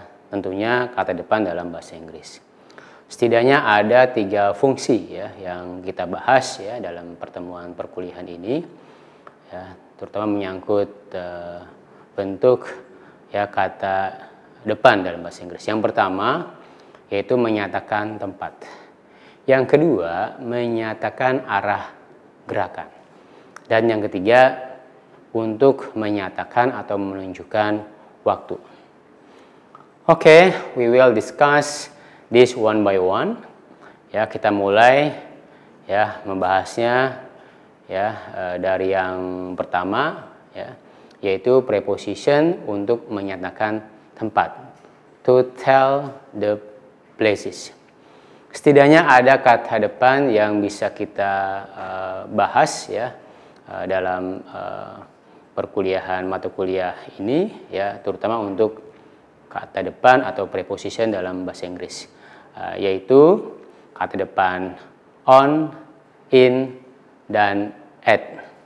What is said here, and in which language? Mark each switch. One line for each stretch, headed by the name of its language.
Indonesian: Tentunya kata depan dalam bahasa Inggris. Setidaknya ada 3 fungsi yang kita bahas dalam pertemuan perkuliahan ini, terutama menyangkut bentuk kata depan dalam bahasa Inggris. Yang pertama yaitu menyatakan tempat. Yang kedua menyatakan arah gerakan. Dan yang ketiga untuk menyatakan atau menunjukkan waktu.
English: Oke, we will discuss this one by one.
Indonesian: Kita mulai membahasnya dari yang pertama yaitu preposition untuk menyatakan tempat.
English: To tell the places.
Indonesian: Setidaknya ada kata depan yang bisa kita bahas dalam perkuliahan mata kuliah ini terutama untuk kata depan atau preposition dalam bahasa Inggris, yaitu kata depan on, in, dan at.